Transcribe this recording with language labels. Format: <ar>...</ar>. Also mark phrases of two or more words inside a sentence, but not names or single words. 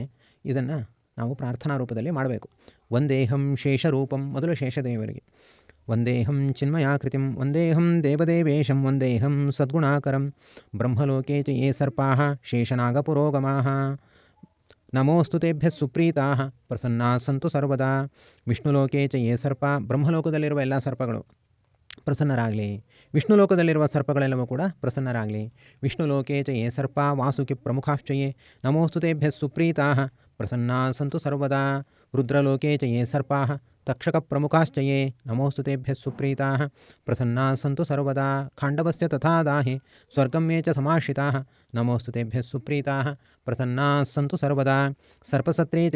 <kn>ಇದನ್ನು ನಾವು ಪ್ರಾರ್ಥನಾ ರೂಪದಲ್ಲಿ ಮಾಡಬೇಕು.</kn> <sa>ವಂದೇಹಂ ಶೇಷರೂಪಂ,</sa> <kn>ಮೊದಲು ಶೇಷದೇವರಿಗೆ.</kn> <sa>ವಂದೇಹಂ ಚಿನ್ಮಯಾಕೃತಿಂ, ವಂದೇಹಂ ದೇವದೇವೇಶಂ, ವಂದೇಹಂ ಸದ್ಗುಣಾಕರಂ. ಬ್ರಹ್ಮಲೋಕೆ ಚ ಯೇ ಸರ್ಪಾಃ ಶೇಷನಾಗಪುರೋಗಮಾಃ. ನಮೋಸ್ತು ತೇಭ್ಯಃ ಸುಪ್ರೀತಾಃ ಪ್ರಸನ್ನಾಃ ಸಂತು ಸರ್ವದಾ. ವಿಷ್ಣುಲೋಕೆ ಚ ಯೇ ಸರ್ಪ,</sa> <kn>ಬ್ರಹ್ಮಲೋಕದಲ್ಲಿರುವ ಎಲ್ಲ ಸರ್ಪಗಳು ಪ್ರಸನ್ನರಾಗಲಿ. ವಿಷ್ಣು ಲೋಕದಲ್ಲಿರುವ ಸರ್ಪಗಳೆಲ್ಲವೂ ಕೂಡ ಪ್ರಸನ್ನರಾಗಲಿ.</kn> <sa>ವಿಷ್ಣುಲೋಕೆ ಚ ಯೇ ಸರ್ಪ ವಾಸುಕಿ ಪ್ರಮುಖಾಶ್ಚಯೇ. ನಮೋಸ್ತು ತೇಭ್ಯಃ ಸುಪ್ರೀತಾಃ ಪ್ರಸನ್ನಾಃ ಸಂತು ಸರ್ವದಾ. रुद्रलोके च ये सर्पाः तक्षकप्रमुखाश्च ये नमोऽस्तु तेभ्यः सुप्रीताः प्रसन्नाः सन्तु सर्वदा खाण्डवस्य तथा दाहे स्वर्गं ये च समाश्रिताः नमोऽस्तु तेभ्यः सुप्रीताः प्रसन्नाः सन्तु सर्वदा सर्पसत्रे च</sa>